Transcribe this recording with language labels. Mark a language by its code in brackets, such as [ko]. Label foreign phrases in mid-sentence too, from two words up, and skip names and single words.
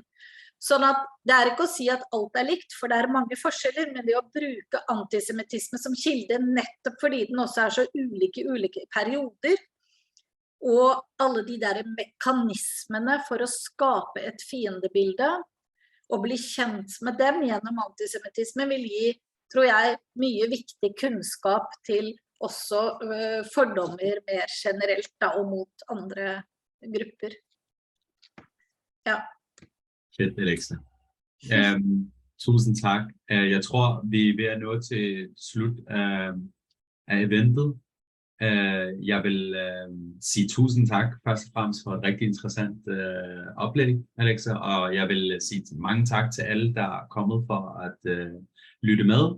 [no] Sånn at det ikke å si at alt likt, for det mange forskjeller, men det å bruke antisemitisme som kilde nettopp fordi den også så ulike perioder, og alle de der mekanismene for å skape et fiendebilde, og bli kjent med dem gjennom antisemitisme vil gi, tror jeg, mye viktig kunnskap til også fordommer mer generelt da, og mot andre grupper. Ja. [da] Fedt, Alexa. Tusind tak. Jeg tror, vi ved at nå til slut af eventet. Jeg vil sige tusind tak først og fremmest for et rigtig interessant oplæg, Alexa, og jeg vil sige mange tak til alle, der kommet for at lytte med.